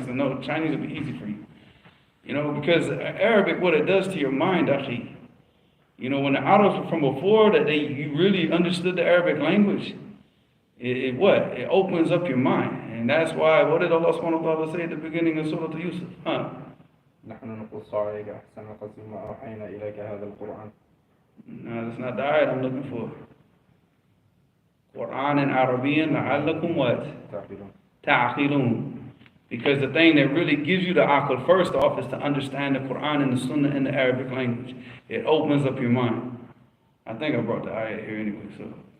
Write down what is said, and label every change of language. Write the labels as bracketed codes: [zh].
[en] He said, no, Chinese will be easy for you. Because Arabic, what it does to your mind, akhi. When the Arabs from before that you really understood the Arabic language, it opens up your mind. And that's why, what did Allah subhanahu wa ta'ala say at the beginning of Surah Yusuf? [ar] نحن نقص عليك أحسن القصص ما أوحينا إليك هذا القرآن. [en] No, that's not the ayat I'm looking for. Quran and Arabian, la'allakum what? Ta'aqilun. Because the thing that really gives you the aql first off is to understand the Quran and the Sunnah in the Arabic language. It opens up your mind. I think I brought the ayat here anyway, so.